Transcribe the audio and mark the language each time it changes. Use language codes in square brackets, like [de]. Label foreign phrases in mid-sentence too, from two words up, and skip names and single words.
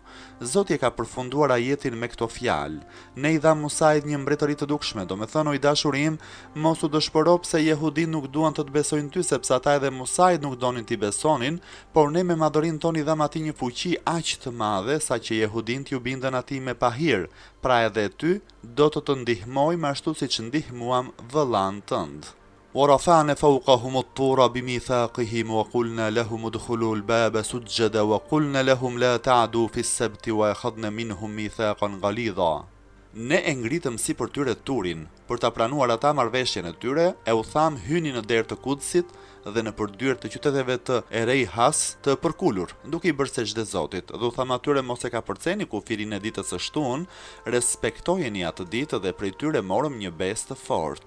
[sq] Zoti e ka përfunduar ajetin me këto fjalë: Ne i dha Musait një mbretëri të dukshme, domethënë o i dashurim, mos u dëshpëro pse jehudit nuk duan të besojnë ty, sepse ata edhe Musait nuk donin t'i besonin, por ne me madhërinë tonë i dham atij një fuqi aq të madhe sa që jehudit ju bindën atij me pahir, pra edhe ty do të ndihmojmë ashtu siç ndihmuam vëllain tënd. [ar] ورفعنا فوقهم الطور بميثاقهم وقلنا لهم ادخلوا الباب سجدا وقلنا لهم لا تعدوا في السبت وأخذنا منهم ميثاقا غليظا. [sq] Ne e ngritëm si për tyre turin, për ta pranuar ata marrëveshjen e tyre, e u tham hyni në derë të Kudsit dhe në përdyrë të qyteteve të Erej Has të përkulur, duke i bërë sejdë Zotit, dhe u tham atyre mos e ka përceni kufirin e ditës së shtunë, respektojeni atë ditë dhe prej tyre morëm një besë të fortë.